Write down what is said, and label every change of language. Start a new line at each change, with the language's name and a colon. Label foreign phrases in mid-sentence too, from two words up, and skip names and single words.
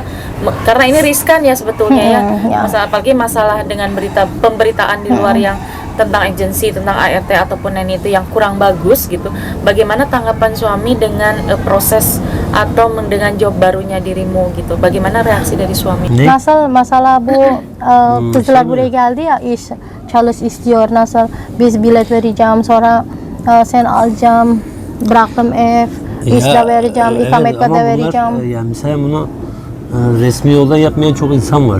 Indonesian: Karena ini riskan ya sebetulnya ya. Apalagi masalah dengan pemberitaan di luar yang tentang agensi, tentang ART ataupun itu yang kurang bagus gitu. Bagaimana tanggapan suami dengan proses atau dengan job barunya dirimu gitu? Bagaimana reaksi dari suami?
Turkish: Mesela bu kızlar buraya geldi ya, iş çalış istiyor. Nasıl biz bilet vereceğim, sonra sen alacağım, bıraktım ev, iş de vereceğim, ikamet de vereceğim. Yani mesela bunu resmi yoldan yapmayan çok insan var.